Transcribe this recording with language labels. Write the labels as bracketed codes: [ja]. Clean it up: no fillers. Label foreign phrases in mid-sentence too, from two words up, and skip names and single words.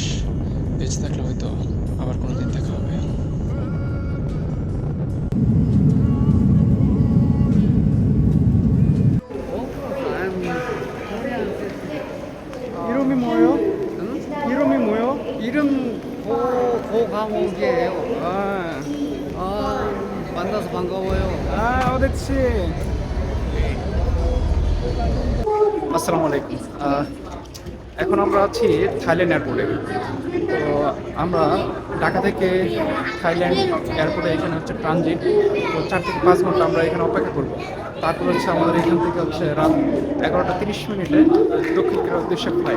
[bn] বেঁচে থাকলে হয়তো আবার কোনোদিন দেখা হবে। [ko] 이름이 뭐요? 응? 이름이 뭐요? 이름 고강욱이에요. 만나서 반가워요. 어딨지? [bn] আসসালামু আলাইকুম। এখন আমরা আছি থাইল্যান্ড এয়ারপোর্টে। তো আমরা ঢাকা থেকে থাইল্যান্ড এয়ারপোর্টে এখানে হচ্ছে ট্রানজিট। তো 4 থেকে 5 ঘন্টা আমরা এখানে অপেক্ষা করব। তারপর হচ্ছে আমাদের এখান থেকে হচ্ছে রাত 11:30 দক্ষিণ কোরিয়ার উদ্দেশ্যে ফ্লাইট।